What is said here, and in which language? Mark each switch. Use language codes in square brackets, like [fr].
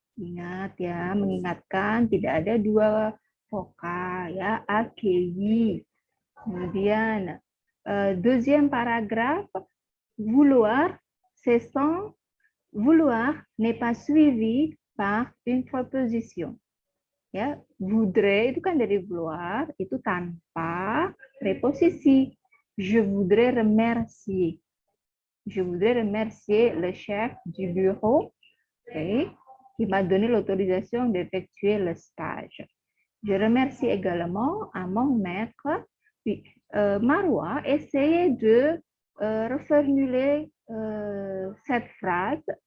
[id] Ingat ya, mengingatkan tidak ada dua vokal ya, akei. Kemudian [fr] deuxième paragraphe, vouloir, c'est sans vouloir n'est pas suivi par une préposition. [id] Ya, voudrais itu kan dari vouloir, itu tanpa preposisi. [fr] Je voudrais remercier. Je voudrais remercier le chef du bureau, okay, qui m'a donné l'autorisation d'effectuer le stage. Je remercie également à mon maître. Puis, Marwa, essayez de reformuler cette phrase.